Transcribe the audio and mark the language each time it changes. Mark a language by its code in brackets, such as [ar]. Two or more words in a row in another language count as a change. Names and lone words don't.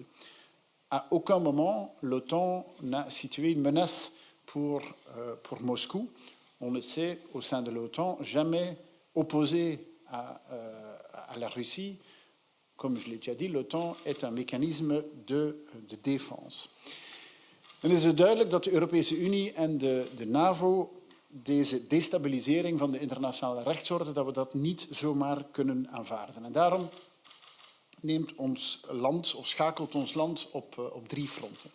[fr] À aucun moment, l'OTAN n'a situé une menace pour Moscou. On ne s'est, au sein de l'OTAN, jamais opposé à la Russie. Comme je l'ai déjà dit, l'OTAN est een mécanisme de défense. [nl] Dan is het duidelijk dat de Europese Unie en de NAVO deze destabilisering van de internationale rechtsorde, dat we dat niet zomaar kunnen aanvaarden. En daarom neemt ons land, of schakelt ons land op 3 fronten.